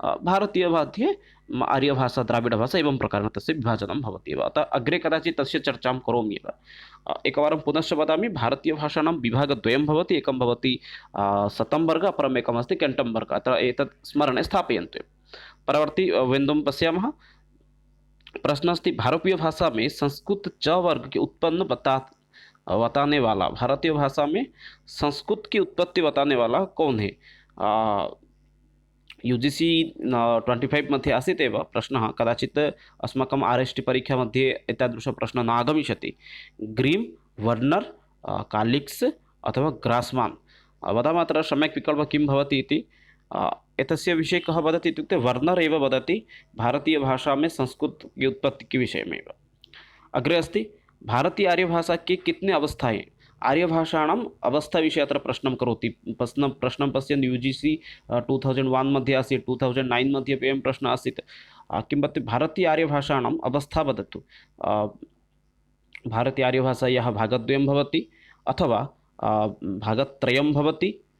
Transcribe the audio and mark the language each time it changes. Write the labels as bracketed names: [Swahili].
[Sanskrit] भारतीय मध्ये आर्यभाषा, द्राविडभाषा एवं प्रकारेण तस्य विभाजनं भवति एव। अतः अग्रे कदाचित् तस्य चर्चां करोमि एव। एकवारं पुनश्च वदामि, भारतीयभाषाणां विभागद्वयं भवति। एकं भवति शतं वर्गः, अपरम् एकम् अस्ति केण्टं वर्गः। अत्र एतत् स्मरणे स्थापयन्तु। परवर्ती बिन्दुं पश्यामः। प्रश्न अस्ति, [Hindi] भारतीय भाषा में संस्कृत च वर्ग की उत्पन्न बताने वाला, भारतीय भाषा में संस्कृत की उत्पत्ति बताने वाला कौन है। [Sanskrit] UGC 25 मध्ये आसीत् एव प्रश्नः। कदाचित् अस्माकम् RST परीक्षा मध्ये एतादृशप्रश्नः न आगमिष्यति। ग्रीम्, वर्नर्, कालिक्स् अथवा ग्रास्मान्। वदामः अत्र सम्यक् विकल्पः किं भवति इति। एतस्य विषये कः वदति इत्युक्ते वर्नर् एव वदति [Hindi] भारतीयभाषा में संस्कृत की उत्पत्ति के विषय में। [Sanskrit] अग्रे अस्ति, [Hindi] भारतीय आर्यभाषा के कितने अवस्थाएं। [Sanskrit] आर्यभाषाणाम् अवस्था विषये अत्र प्रश्नं करोति। प्रश्नं पश्यन्तु, UGC 2001 मध्ये आसीत्, 2009 मध्ये अपि एवं प्रश्नः आसीत्। किं वदति, भारतीय आर्यभाषाणाम् अवस्था वदतु। भारतीय आर्यभाषायाः भागद्वयं भवति अथवा भागत्रयं भवति।